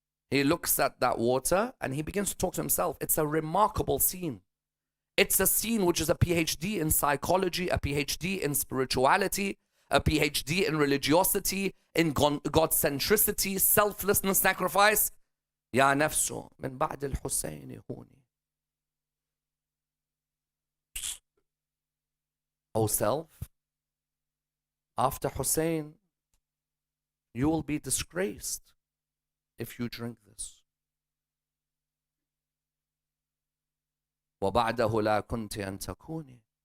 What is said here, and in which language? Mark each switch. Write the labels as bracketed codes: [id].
[en] He looks at that water and he begins to talk to himself. It's a remarkable scene. It's a scene which is a PhD in psychology, a PhD in spirituality, a PhD in religiosity, in God-centricity, selflessness, sacrifice. [ar] يا نفسه من بعد الحسين هوني. [en] O self, after Hussein, you will be disgraced if you drink this. [ar] وبعده لا كنت أن تكوني.